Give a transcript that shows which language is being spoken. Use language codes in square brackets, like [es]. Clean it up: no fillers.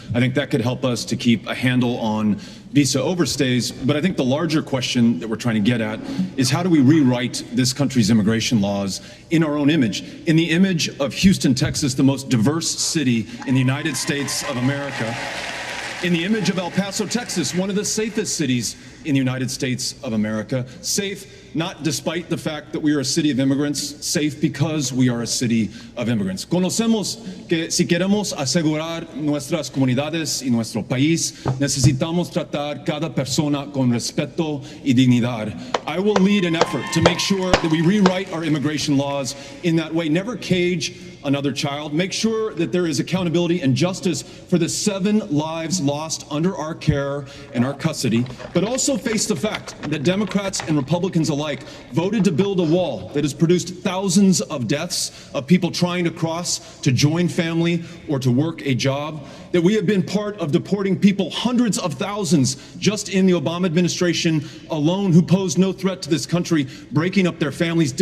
[en] I think that could help us to keep a handle on visa overstays, but I think the larger question that we're trying to get at is how do we rewrite this country's immigration laws in our own image, in the image of Houston, Texas, the most diverse city in the United States of America, in the image of El Paso, Texas, one of the safest cities in the United States of America. Safe not despite the fact that we are a city of immigrants, safe because we are a city of immigrants. [es] Conocemos que si queremos asegurar nuestras comunidades y nuestro país, necesitamos tratar cada persona con respeto y dignidad. [en] I will lead an effort to make sure that we rewrite our immigration laws in that way. Never cage another child. Make sure that there is accountability and justice for the 7 lives lost under our care and our custody, but also face the fact that Democrats and Republicans alike voted to build a wall that has produced thousands of deaths of people trying to cross to join family or to work a job, that we have been part of deporting people, hundreds of thousands just in the Obama administration alone, who posed no threat to this country, breaking up their families.